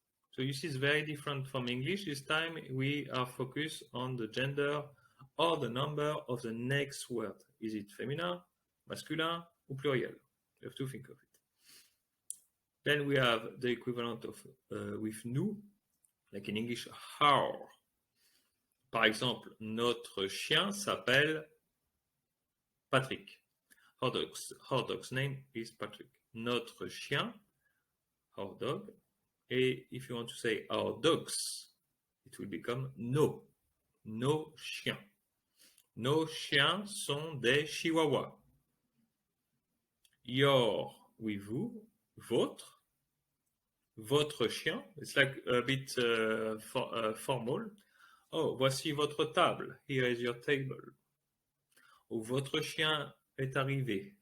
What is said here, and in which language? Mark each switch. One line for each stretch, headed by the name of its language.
English: So you see it's very different from English. This time we are focused on the gender or the number of the next word. Is it féminin, masculin, or pluriel? You have to think of it. Then we have the equivalent of with nous, like in English, our.
French: Par exemple, notre chien s'appelle Patrick.
English: Our dog's name is Patrick.
French: Notre chien,
English: our dog. And if you want to say our dogs, it will become
French: nos chiens. Nos chiens sont des chihuahuas.
English: Your with
French: vous, votre chien.
English: It's like a bit formal.
French: Oh, voici votre table.
English: Here is your table.
French: Ou votre chien est arrivé.